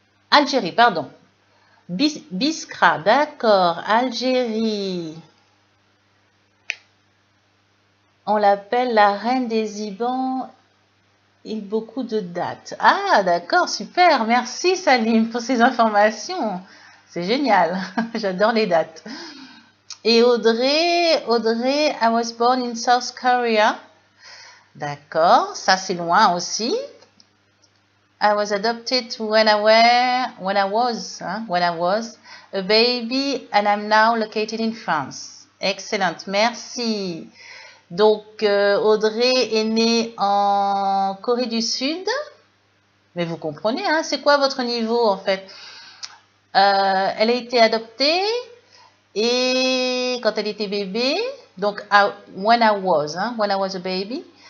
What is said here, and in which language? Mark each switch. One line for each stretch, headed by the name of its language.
French: Algérie, pardon. Biskra, d'accord, Algérie. On l'appelle la reine des Zibans et beaucoup de dates. Ah, d'accord, super. Merci Salim pour ces informations. C'est génial. J'adore les dates.
English: Et Audrey, I was born in South Korea.
French: D'accord, ça c'est loin aussi.
English: I was adopted when I was a baby and I'm now located in France.
French: Excellent, merci. Donc, Audrey est née en Corée du Sud. Mais vous comprenez, c'est quoi votre niveau en fait? Elle a été adoptée et quand elle était bébé, donc
English: when I was a baby.